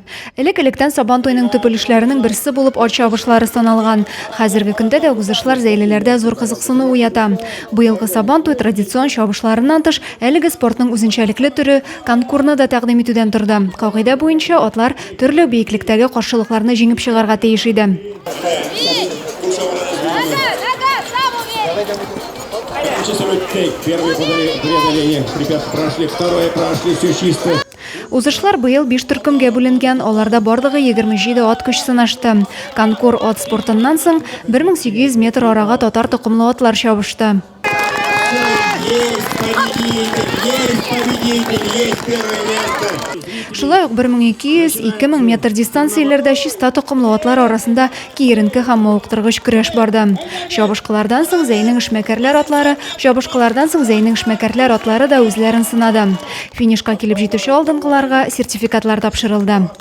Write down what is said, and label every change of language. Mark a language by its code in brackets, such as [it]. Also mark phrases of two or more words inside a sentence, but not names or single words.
[tt] Элек-электән Сабантуйның төп өлешләренең берсе булып ат чабышлары саналган. Хәзерге көндә дә узышлар зәйлеләрдә зур кызыксыну уята. Быелгы Сабантуй традицион чабышларыннан тыш, әлеге спортның үзенчәлекле төрө конкурны да тәкъдим итүдән торды. Кагыйдә буенча атлар төрле бейеклектәге каршылыкларны җиңеп чыгарга тиеш иде. [ru] Первые преодоления ребят прошли, второе прошли, все чисто. [tt] Узышлар быел 5 төркемгә бүленгән, аларда барлыгы 27 ат көч сынашты. Конкур ат спортыннан соң 1800 метр арага татар токымлы атлар чабышты. [ru] Есть первое место. [tt] Шулай ук 1200-2000 метр дистанцияләрдә чиста токымлы атлар арасында киеренке һәм мавыктыргыч көрәш барды. Чабышкылардан соң Зәйнең эшмәкәрләр атлары да үзләрен сынады. Финишка килеп җитүче алдынгыларга сертификатлар тапшырылды.